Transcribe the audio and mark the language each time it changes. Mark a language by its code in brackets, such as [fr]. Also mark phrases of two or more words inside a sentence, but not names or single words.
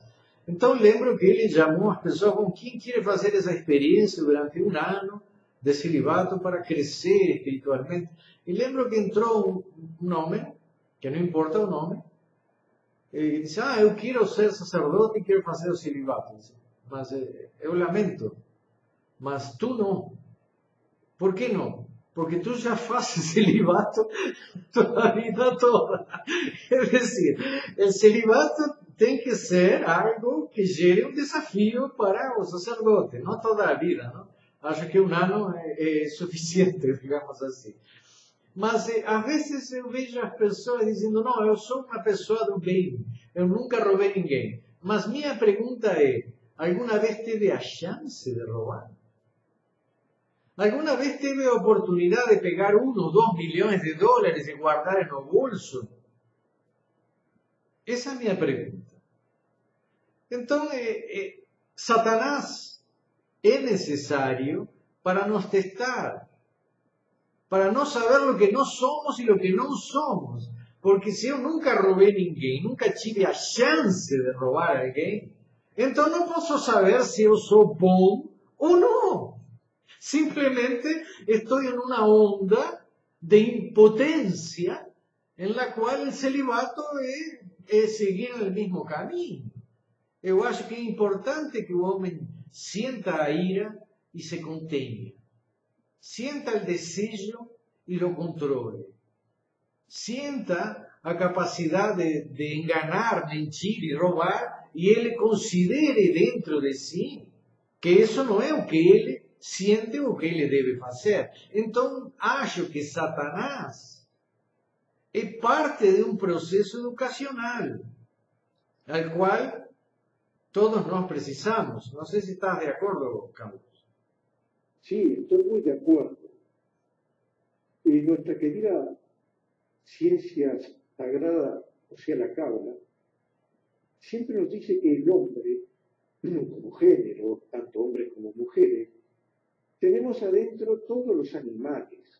[pt] Então lembro que ele chamou as pessoas com quem quer fazer essa experiência durante um ano de celibato para crescer espiritualmente. E lembro que entrou um homem, que não importa o nome, e disse, eu quero ser sacerdote e quero fazer o celibato. Mas eu lamento, mas tu não. Por que não? [es] porque tú ya haces celibato toda la vida toda. Es decir, el celibato tiene que ser algo que gere un desafío [pt] para o sacerdote, [es] no toda la vida, ¿no? [pt] Acho que [es] un año es suficiente, digamos así. [pt] Mas às vezes eu vejo as pessoas dizendo, não, eu sou uma pessoa do bem, eu nunca roubei ninguém. Mas minha pergunta é, alguma vez teve a chance de roubar? [es] ¿Alguna vez [pt] teve a [es] oportunidad de pegar 1 o 2 millones de dólares y guardar en el bolso? Esa es mi pregunta. Entonces, Satanás es necesario para [pt] nos testar, [es] para no saber lo que no somos y lo que no somos. [pt] Porque [es] si yo nunca robé [pt] a ninguém, nunca tive a chance de robar a alguém, então não posso saber se eu sou bom ou não. [es] Simplemente estoy en una onda de impotencia en la cual el celibato es seguir el mismo camino. [pt] Eu acho que é importante que o homem sienta a ira e se contenha. [es] Sienta el desejo y lo controle. Sienta a capacidad de enganar, mentir y robar y él considere dentro de sí que eso no es lo que él siente [pt] o que ele deve fazer. Então, acho que Satanás é parte de um processo educacional, al qual todos nós precisamos. Não sei se estás de acordo, Carlos. [es] Sí, estoy muy de acuerdo. Nuestra querida ciencia sagrada, o sea, la Cábala, siempre nos dice que el hombre, como género, tanto hombres como mujeres, tenemos adentro todos los animales.